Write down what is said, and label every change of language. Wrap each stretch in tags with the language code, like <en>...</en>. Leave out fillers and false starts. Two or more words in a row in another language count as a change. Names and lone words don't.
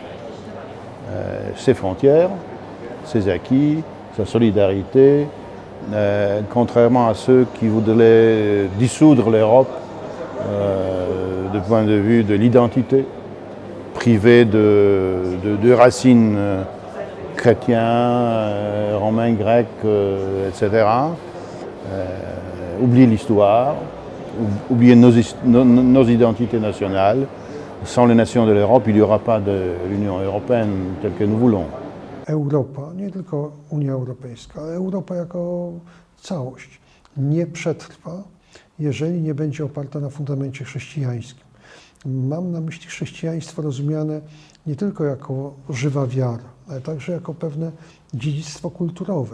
<fr>Ses frontières, ses acquis, sa solidarité, contrairement à ceux qui voudraient dissoudre l'Europe du point de vue de l'identité, privée de racines chrétiens, romains, grecs, etc. Oublier l'histoire, oublier nos identités nationales. Sans les nations de l'Europe, il n'y aura pas de l'Union européenne telle que nous voulons.</fr> <pl>Europa, nie tylko Unia Europejska, ale Europa jako całość nie przetrwa, jeżeli nie będzie oparta na fundamencie chrześcijańskim. Mam na myśli chrześcijaństwo rozumiane nie tylko jako żywa wiara, ale także jako pewne dziedzictwo kulturowe.</pl>